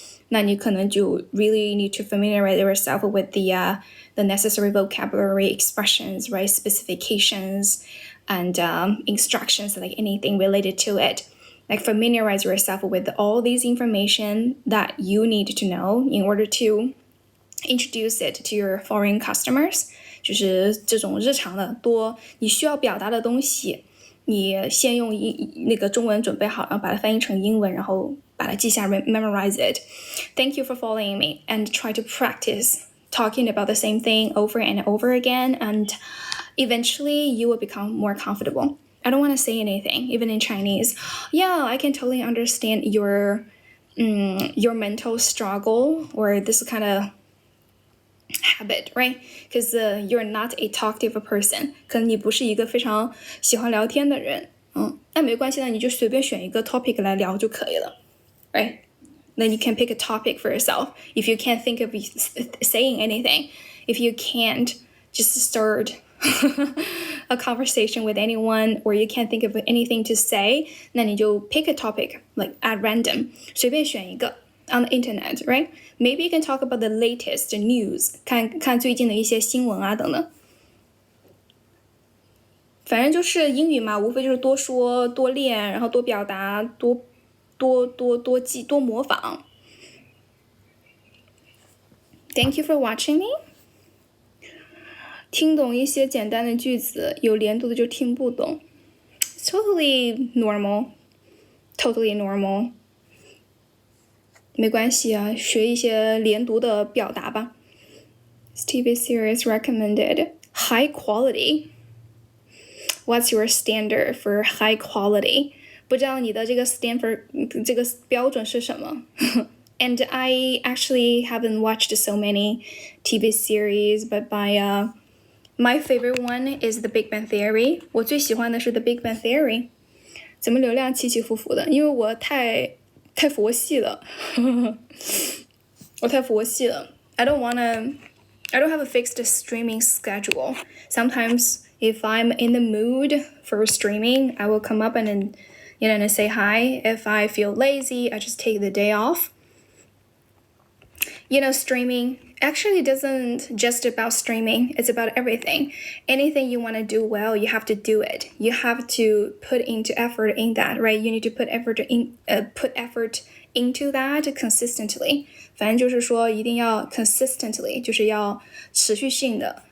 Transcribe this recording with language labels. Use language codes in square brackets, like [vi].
[zh] 那你可能就 [en] really need to familiarize yourself with the necessary vocabulary, expressions, right? Specifications and instructions, like anything related to it. Like familiarize yourself with all these information that you need to know in order to introduce it to your foreign customers. [zh] 就是这种日常的多你需要表达的东西，你先用那个中文准备好，然后把它翻译成英文，然后把它记下 [en] memorize it. Thank you for following me and try to practice talking about the same thing over and over again and eventually you will become more comfortable. I don't want to say anything, even in Chinese. Yeah, I can totally understand your mental struggle or this kind of habit, right? Because you're not a talkative person. [zh] 可能你不是一个非常喜欢聊天的人。那没关系呢，你就随便选一个 topic 来聊就可以了 [en] right? Then you can pick a topic for yourself. If you can't think of saying anything, if you can't just start a conversation with anyone, or you can't think of anything to say, [zh] 那你就 [en] pick a topic, like at random, [zh] 随便选一个 [en] on the internet, right? Maybe you can talk about the latest news, [zh] 看最近的一些新闻啊等等。反正就是英语嘛，无非就是多说多练，然后多表达，多记多模仿。 [en] Thank you for watching me. [zh] 听懂一些简单的句子，有连读的就听不懂。 [en] It's totally normal. Totally normal. [zh] 没关系啊，学一些连读的表达吧。 [en] TV series recommended. High quality. What's your standard for high quality? [zh] 不知道你的这个 [en] standard [zh] 这个标准是什么？ [en] And I actually haven't watched so many TV series, but my favorite one is The Big Bang Theory. [zh] 我最喜欢的是 The Big Bang Theory. 怎么流量起起伏伏的？因为我太佛系了，我太佛系了。 [en] I don't have a fixed streaming schedule. Sometimes if I'm in the mood for streaming, I will come up and say hi. If I feel lazy, I just take the day off. Streaming actually doesn't just about streaming. It's about everything. Anything you want to do well, you have to do it. You have to put into effort in that, right? You need to put effort into that consistently. [zh] 反正就是说一定要 [en] consistently, [zh] 就是要持续性的。